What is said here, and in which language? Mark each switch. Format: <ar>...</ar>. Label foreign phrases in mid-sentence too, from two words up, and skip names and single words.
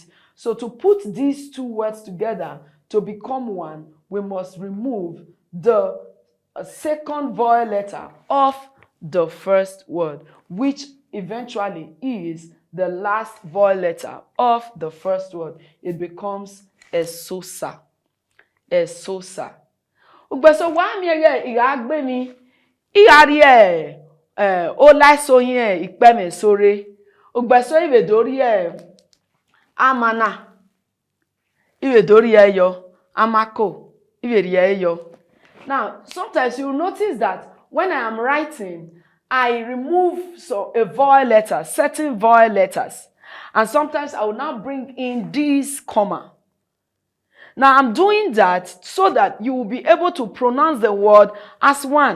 <en>So to put these two words together to become one, we must remove the second vowel letter of the first word, which eventually is the last vowel letter of the first word. It becomes Esosa. Esosa.</en> <bin>Ugbeso wa mi ye iragbe mi iyari o laiso yin ipe me sore. Ugbeso iwe dori amana. Iwe dori yo amako. Iwe ri yo.</bin> <en>Now, sometimes you will notice that when I am writing, I remove a vowel letter, certain vowel letters. And sometimes I will now bring in this comma. Now, I'm doing that so that you will be able to pronounce the word as one.</en>